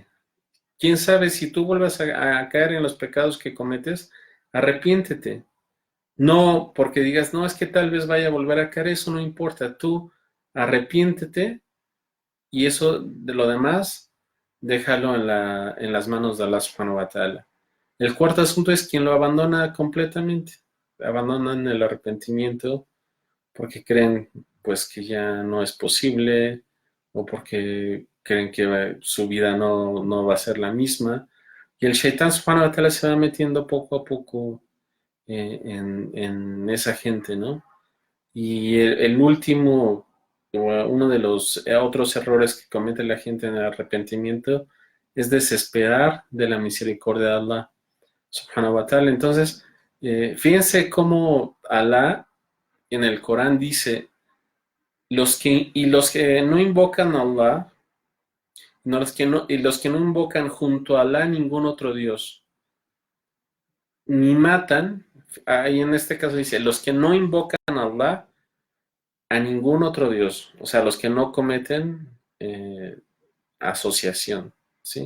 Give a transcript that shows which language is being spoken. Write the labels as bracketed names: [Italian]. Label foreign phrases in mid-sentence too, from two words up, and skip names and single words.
[Spanish] ¿Quién sabe si tú vuelvas a caer en los pecados que cometes? Arrepiéntete. No porque digas, no, es que tal vez vaya a volver a caer, eso no importa. Tú arrepiéntete y eso de lo demás, déjalo en las manos de Allah [Arabic] سبحانه وتعالى. [Spanish] El cuarto asunto es quien lo abandona completamente. Abandonan el arrepentimiento porque creen pues que ya no es posible o porque creen que su vida no va a ser la misma. Y el Shaitán [Arabic] سبحانه وتعالى [Spanish] se va metiendo poco a poco en esa gente, ¿no? Y el último, uno de los otros errores que comete la gente en el arrepentimiento es desesperar de la misericordia de Allah [Arabic] سبحانه وتعالى. [Spanish] Entonces, fíjense cómo Allah en el Corán dice, los que no invocan a Allah, y los que no invocan junto a Allah ningún otro Dios, ni matan, ahí en este caso dice, los que no invocan a Allah, a ningún otro Dios, o sea, los que no cometen asociación, ¿sí?